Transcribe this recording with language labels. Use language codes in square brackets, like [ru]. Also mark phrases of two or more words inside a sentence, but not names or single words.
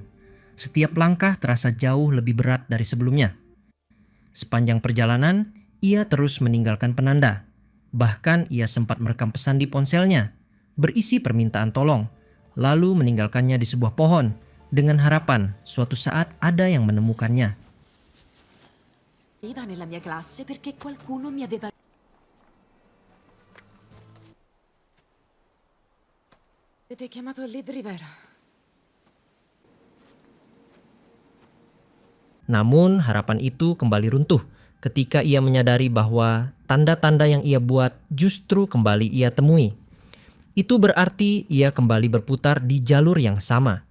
[id] Setiap langkah terasa jauh lebih berat dari sebelumnya. Sepanjang perjalanan, ia terus meninggalkan penanda. Bahkan ia sempat merekam pesan di ponselnya, berisi permintaan tolong, lalu meninggalkannya di sebuah pohon dengan harapan suatu saat ada yang menemukannya. [it] Iva nella mia classe perché qualcuno mi aveva... Avete chiamato Liv Rivera? [id] Namun harapan itu kembali runtuh ketika ia menyadari bahwa tanda-tanda yang ia buat justru kembali ia temui. Itu berarti ia kembali berputar di jalur yang sama.